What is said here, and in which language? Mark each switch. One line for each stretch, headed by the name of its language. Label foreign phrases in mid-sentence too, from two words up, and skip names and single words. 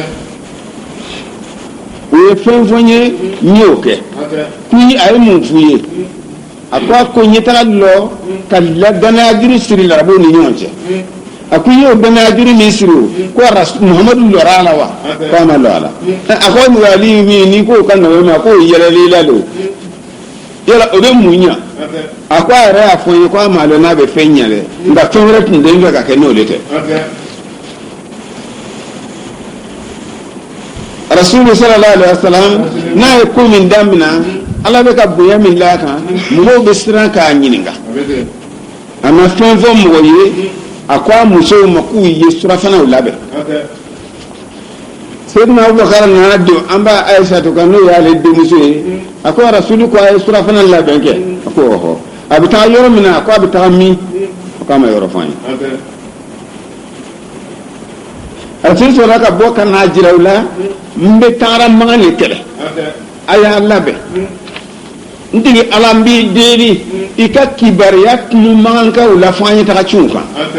Bambara: o ye fɛn fɔ n ye n y'o kɛ kuyi a ye mun f'u ye a ko a ko ɲɛtaga lɔ ka danaya juru siri larabuw ni ɲɔgɔn cɛ a ko i y'o danaya juru min siri o ko Muhamadu lɔra a la wa ko a ma lɔ a la a ko Ali min n'i k'o ka nɔgɔya ma k'o yɛlɛli la de yala o bɛ mun ɲa a ko a yɛrɛ y'a fɔ n ye ko a ma lɔ n'a bɛ fɛn ɲa dɛ nka fɛn wɛrɛ tun tɛ n fɛ ka kɛ n'o de tɛ Rasulu
Arabic: صلى الله عليه وسلم
Bambara: n'a ye ko min daminɛ ala be ka bonya min la kan mo be siran ka nyininga ama fɛn fɔ mɔgɔ ye a ko a musow ma k'u ye surafanaw labɛn Seydina Abubakar nana don an b'a Aïsatu kan n'o y'ale denmuso ye a ko Rasulu ko a ye surafana labɛn kɛ a ko ɔhɔ a bɛ taa yɔrɔ min na a ko a bɛ taa min a k'a ma yɔrɔ fɔ an ye a tun sɔrɔ ka bɔ ka n'a jira u la n bɛ taara magan de kɛlɛ a y'a labɛn n tigi ala n b'i deli i ka kibariya tunu magankaw la fɔ an ye taga ciw kan